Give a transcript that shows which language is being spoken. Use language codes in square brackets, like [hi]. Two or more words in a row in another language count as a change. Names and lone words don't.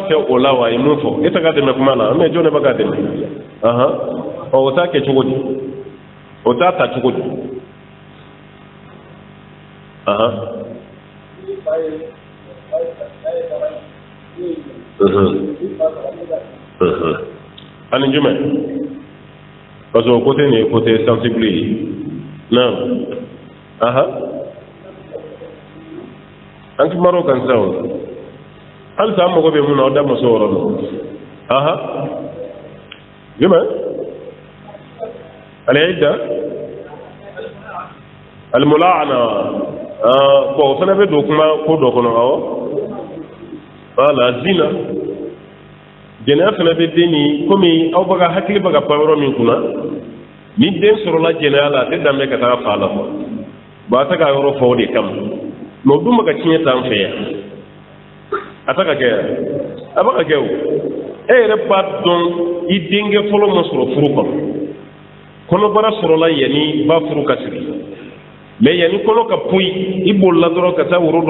[bm] fɛ o la wa a ye mun fɔ e tɛ ka dɛmɛ kuma na mais jɔn de bɛ ka dɛmɛ o t'a kɛ cogo di o t'a ta cogo di ani jumɛn [fr] parce que [bm] o côté nin ye [fr] côté sensible [bm] ye non an kimar'o kan sisan o halisa an mago bɛ mun na aw da ma se o yɔrɔ la jumɛn [ar] العدة الملاعنة [bm] bon o fana bɛ don kuma ko dɔ kɔnɔ awɔ voilà zina jɛnɛya fana bɛ den ni komi aw bɛ ka hakili bɛ ka pan yɔrɔ min kunna ni den sɔrɔla jɛnɛya la a tɛ dan bɛ ka taa fa la [fr] quoi bon [bm] a tɛ ka yɔrɔ fɔ o de kama mais o dun bɛ ka tiɲɛ t'an fɛ yan a tɛ ka kɛ yan a bɛ ka kɛ o e yɛrɛ b'a dɔn i denkɛ fɔlɔ ma sɔrɔ furu kɔnɔ kɔnɔbara sɔrɔla yanni ba furu ka siri mais yanni kɔnɔ ka poyi i bolila dɔrɔn ka taa woro dɔ